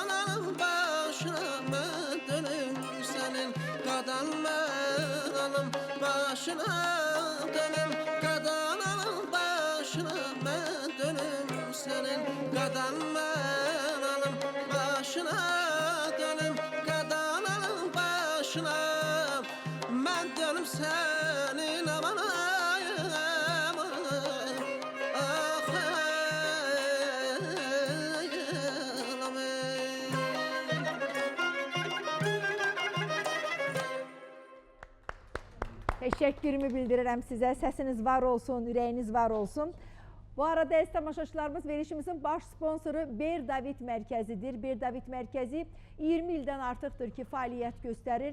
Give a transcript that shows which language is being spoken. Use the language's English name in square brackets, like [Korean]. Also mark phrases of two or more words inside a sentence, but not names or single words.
[Azerbaijani] alım başına mən dönüm senin Kadar mən alım başına dönüm Kadar alım başına mən dönüm senin Kadar mən alım başına dönüm Kadar alım başına mən dönüm senin aman ay aman ah ay aman Təşəkkürümü bildirirəm sizə. Səsiniz var olsun, ürəyiniz var olsun. Bu arada əziz tamaşaçılarımız, verilişimizin baş sponsoru Ber David Mərkəzidir. Ber David Mərkəzi 20 ildən artıqdır ki, fəaliyyət göstərir.